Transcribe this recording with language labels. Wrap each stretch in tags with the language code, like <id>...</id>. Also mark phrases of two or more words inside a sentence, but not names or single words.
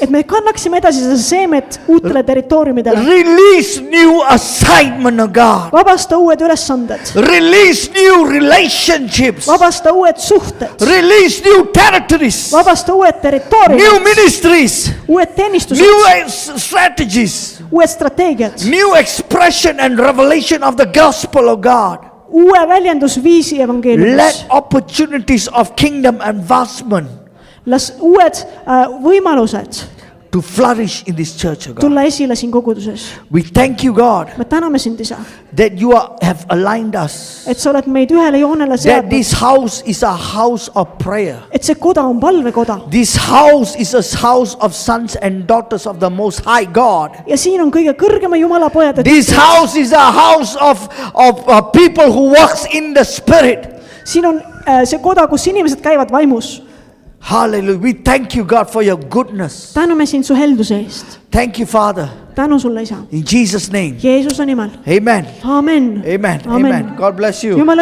<et>et me kannaksime edasi seda seemet uutele territooriumidele .</et> <en>Release new assignment, oh God.</en> <et>vabasta uued ülesanded ,</et> <en>Release new relationships.</en> <et>vabasta uued suhted ,</et> <en>Release new territories.</en> <et>vabasta uued</et> <en>New</en> <et>territooriumid ,</et> <en>ministries.</en> <et>uued teenistused ,</et> <en>New strategies.</en> <et>uued strateegiad ,</et> <en>New expression and revelation of the gospel of God.</en> <et>uue väljendusviisi</et> <en>Let</en> <et>evangeeliumis .</et> <en>opportunities of kingdom advancement</en> <et>las uued võimalused</et> <en>to flourish in this church, oh God.</en> <et>tulla esile siin koguduses .</et> <en>We thank you, God,</en> <et>me täname sind , isa ,</et> <en>that you have aligned us.</en> <et>et sa oled meid ühele joonele</et> <en>That</en> <et>seadnud ,</et> <en>this house is a house of prayer.</en> <et>et see koda on palvekoda</et> <en>This house is a house of sons and daughters of the Most High God.</en> <et>ja siin on kõige kõrgema Jumala pojad ,</et> <en>This house is a house of people who walks in the Spirit.</en> <et>siin on see koda , kus inimesed käivad vaimus .</et> <en>Hallelujah. We thank you, God, for your goodness.</en> <et>täname sind su helduse eest ,</et> <en>Thank you, Father.</en> <et>tänu sulle , isa ,</et> <en>In Jesus' name.</en> <et>Jeesuse nimel ,</et> <en>Amen.</en> <et>amen .</et> <en>Amen. Amen. God bless you.</en> <et>Jumala</et>